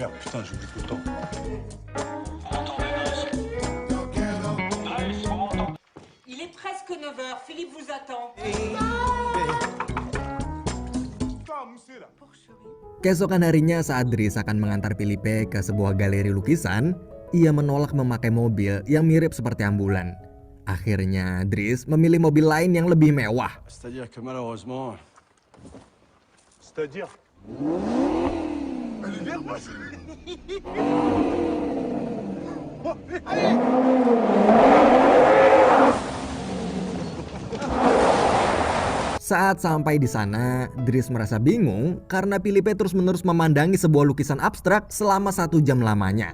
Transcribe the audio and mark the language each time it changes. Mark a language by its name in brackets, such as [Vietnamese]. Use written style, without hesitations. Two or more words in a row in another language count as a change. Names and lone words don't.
[French] Putain, j'oublie tout le temps. Il est presque 9 heures. Philippe vous attend. [Indonesian] Keesokan harinya saat Dries akan mengantar Filipe ke sebuah galeri lukisan, ia menolak memakai mobil yang mirip seperti ambulan. Akhirnya Dries memilih mobil lain yang lebih mewah. [French] C'est-à-dire que malheureusement, C'est-à-dire. Elle est nerveuse. [Indonesian] Saat sampai di sana, Dries merasa bingung karena Filipe terus-menerus memandangi sebuah lukisan abstrak selama 1 jam lamanya.